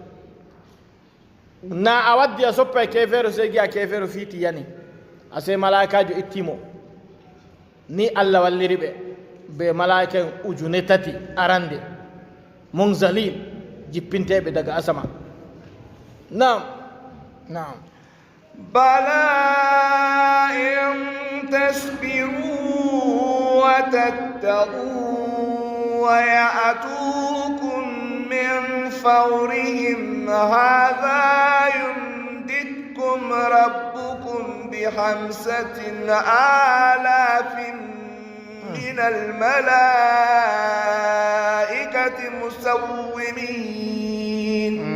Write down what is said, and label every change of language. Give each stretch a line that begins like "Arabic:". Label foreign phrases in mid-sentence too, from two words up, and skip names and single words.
Fula: na a waddi a soppa e kefeero sey giya kefeero fiiti yani a sey malaikajo ittimo ni allah walliri ɓe be malaika en ujune tati arande munzalin jippinteɓe daga asama nam nam
Arabic: بلى إن تصبروا وتتقوا ويأتوكم من فورهم هذا يمددكم ربكم ب5,000 من الملائكة مسومين